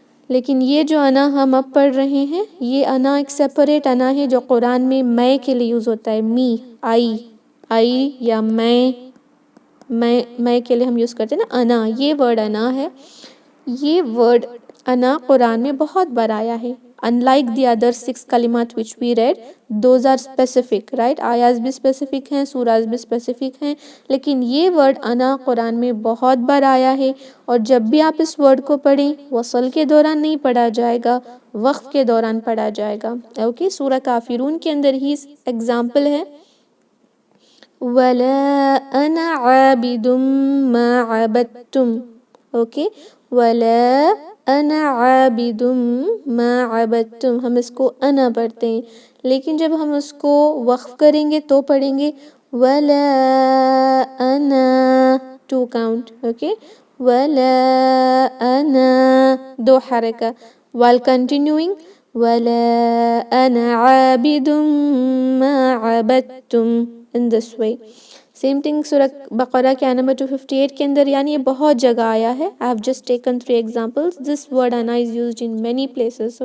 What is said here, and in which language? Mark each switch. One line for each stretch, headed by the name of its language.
Urdu: لیکن یہ جو انا ہم اب پڑھ رہے ہیں یہ انا ایک سیپریٹ انا ہے جو قرآن میں میں کے لیے یوز ہوتا ہے. می، آئی یا میں کے لیے ہم یوز کرتے ہیں نا انا، یہ ورڈ انا ہے. یہ ورڈ انا قرآن میں بہت بار آیا ہے.
English: Unlike the other 6 کلمات which we read, those are specific, right?
Urdu: آیاز بھی اسپیسیفک ہیں، سوراز بھی اسپیسیفک ہیں، لیکن یہ ورڈ انا قرآن میں بہت بار آیا ہے. اور جب بھی آپ اس ورڈ کو پڑھیں وصل کے دوران نہیں پڑھا جائے گا، وقف کے دوران پڑھا جائے گا. اوکے سورہ کافرون کے اندر ہی ایگزامپل ہے
Arabic: وَلَا أَنَا عَابِدٌ مَا عَبَدْتُمْ.
Urdu: اوکے
Arabic: وَلَا أَنَا عَابِدٌ مَا عَبَدْتُمْ،
Urdu: ہم اس کو انا پڑھتے ہیں، لیکن جب ہم اس کو وقف کریں گے تو پڑھیں گے
Arabic: وَلَا أَنَا،
Urdu: 2 کاؤنٹ. اوکے
Arabic: وَلَا أَنَا،
Urdu: 2 حرکہ.
English: while continuing
Arabic: وَلَا أَنَا عَابِدٌ مَا عَبَدْتُمْ
English: in this way.
Urdu: Same thing سورہ بقرہ کے آیت نمبر 258 کے اندر، یعنی یہ بہت جگہ آیا ہے.
English: I have just taken 3 examples. This word ana is used in many places.